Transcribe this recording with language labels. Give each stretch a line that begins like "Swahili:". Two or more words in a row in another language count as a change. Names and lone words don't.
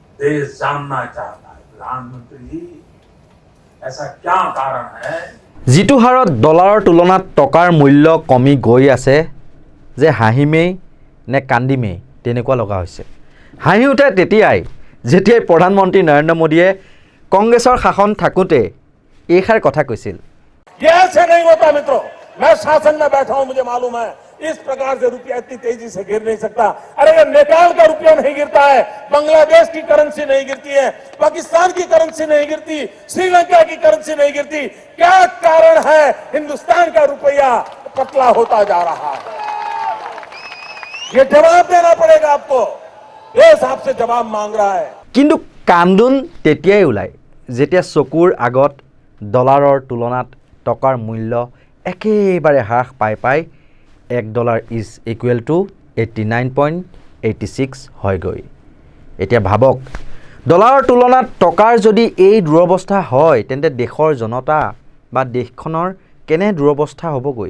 Hindi: देश जानना चाहता है प्रधानमंत्री जी ऐसा क्या कारण है
Assamese: যিটো হাৰত ডলাৰৰ তুলনাত টকাৰ মূল্য কমি গৈ আছে যে হাঁহিমেই নে কান্দিমেই তেনেকুৱা লগা হৈছে। হাঁহি উঠে তেতিয়াই যেতিয়াই প্ৰধানমন্ত্ৰী নৰেন্দ্ৰ মোদীয়ে কংগ্ৰেছৰ শাসন থাকোঁতে এইষাৰ কথা কৈছিল।
Hindi: ये ऐसे नहीं होता मित्रों, मैं शासन में बैठा हूं, मुझे मालूम है इस प्रकार से रुपया इतनी तेजी से गिर नहीं सकता। अरे ये नेपाल का रुपया नहीं गिरता है, बांग्लादेश की करेंसी नहीं गिरती है, पाकिस्तान की करेंसी नहीं गिरती, श्रीलंका की करेंसी नहीं गिरती। क्या कारण है हिंदुस्तान का रुपया पतला होता जा रहा है? ये जवाब देना पड़ेगा आपको, देश आपसे जवाब मांग रहा है।
Assamese: কিন্তু কান্দোন তেতিয়াই ওলায় যেতিয়া চকুৰ আগত ডলাৰৰ তুলনাত টকাৰ মূল্য একেবাৰে হ্ৰাস পাই $1
English: is equal to
Assamese: 89.86 হয়গৈ। এতিয়া ভাবক ডলাৰৰ তুলনাত টকাৰ যদি এই দুৰৱস্থা হয় তেন্তে দেশৰ জনতা বা দেশখনৰ কেনে দুৰৱস্থা হ'বগৈ।